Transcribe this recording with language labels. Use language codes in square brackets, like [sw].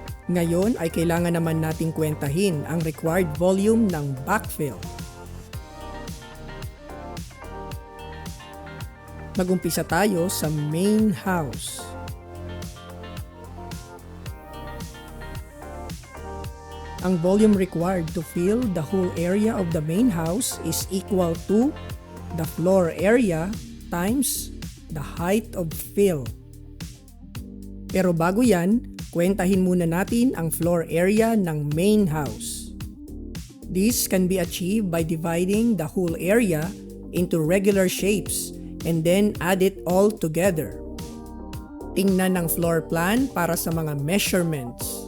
[tl] Ngayon ay kailangan naman nating kwentahin ang required volume ng backfill. Mag-umpisa tayo sa main house. [en] Ang volume required to fill the whole area of the main house is equal to the floor area times the height of fill. [tl] Pero bago yan, kwentahin muna natin ang floor area ng main house. [en] This can be achieved by dividing the whole area into regular shapes and then add it all together. [tl] Tingnan ang floor plan para sa mga measurements.